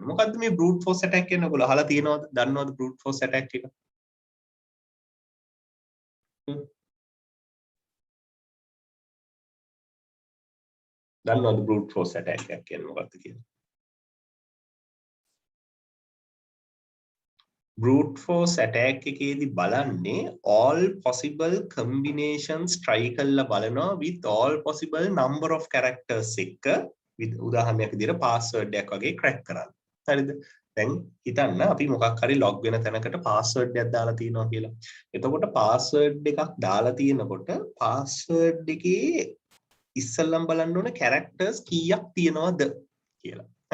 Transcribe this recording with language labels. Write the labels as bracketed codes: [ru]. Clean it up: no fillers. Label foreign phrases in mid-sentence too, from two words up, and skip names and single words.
[si] මොකද්ද මේ [en] brute force attack [si] කියන්නේ? ඔයගොල්ලෝ අහලා තියෙනවද? දන්නවද [en] brute force attack [si] එක? දන්නවද [en] brute force attack [si] එක කියන්නේ මොකක්ද කියලා? [en] brute force attack [si] එකේදී බලන්නේ [en] all possible combinations try [si] කරලා බලනවා [en] with all possible number of characters [si] එක උදාහරණයක් විදිහට password එකක් වගේ crack කරන්න. හරිද? දැන් හිතන්න අපි මොකක් හරි log වෙන තැනකට password එකක් දාලා තියෙනවා කියලා. එතකොට password එකක් දාලා තියෙනකොට password එකේ ඉස්සෙල්ලම බලන්න ඕනේ characters කීයක් තියෙනවද කියලා. හරිද?